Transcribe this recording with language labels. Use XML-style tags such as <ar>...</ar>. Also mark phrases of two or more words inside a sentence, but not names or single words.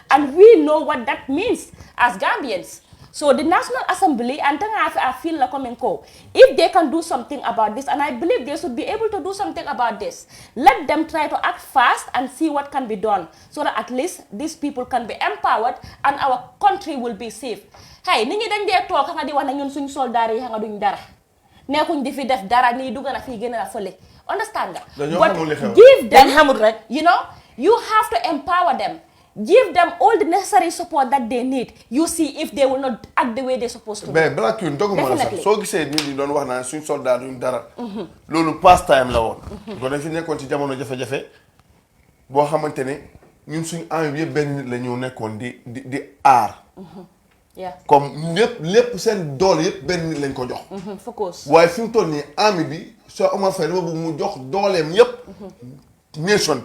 <en>And we know what that means as Gambians. So the National Assembly, and I feel like if they can do something about this, and I believe they should be able to do something about this, let them try to act fast and see what can be done, so that at least these people can be empowered and our country will be safe.</en> <wo>Hey, ningi dañ dé tok nga di wax na ñun suñ soldat yi nga duñ dara. Nekkuñ di fi def dara ni du gëna fi gëna fele. Understand nga?</wo> <en>But give them, you have to empower them. Give them all the necessary support that they need. You see if they will not act the way they're supposed to.</en> <fr>Mais black</fr> <wo>you doguma la sax so gisé nit ñi doon wax na suñ soldat duñ dara. Lolu</wo> <en>past time</en> <wo>la won. Ko dañ fi nekkon ci jamono jafé jafé bo xamantene ñun suñ armée yépp ben nit la ñu nekkon di aar.</wo> <en>Yeah.</en> <wo>Comme lépp seen doole yépp benn nit lañ ko jox.</wo> <en>Focus.</en> <wo>Waaye fi mu toll nii armée bi soo Omar Faye dama bëgg mu jox dooleem yépp nation bi.</wo>